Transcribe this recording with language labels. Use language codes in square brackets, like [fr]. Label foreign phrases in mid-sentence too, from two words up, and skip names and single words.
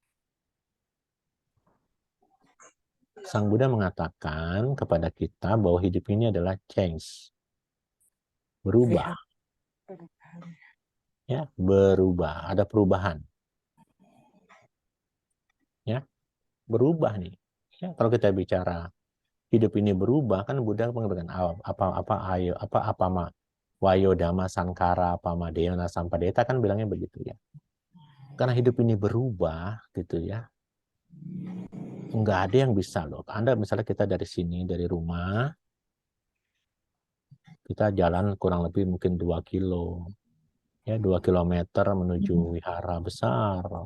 [id] Sang Buddha mengatakan kepada kita bahwa hidup ini adalah change, berubah, ya, berubah, ada perubahan, ya, berubah nih. Ya, kalau kita bicara hidup ini berubah, kan Buddha mengatakan [pi] apa ma wayo dhamma sankara apa ma deyana sampadeta, [id] kan bilangnya begitu ya. Karena hidup ini berubah gitu ya. Nggak ada yang bisa loh. Anda misalnya kita dari sini, dari rumah, kita jalan kurang lebih mungkin 2 kilo. Ya, 2 kilometer menuju wihara besar.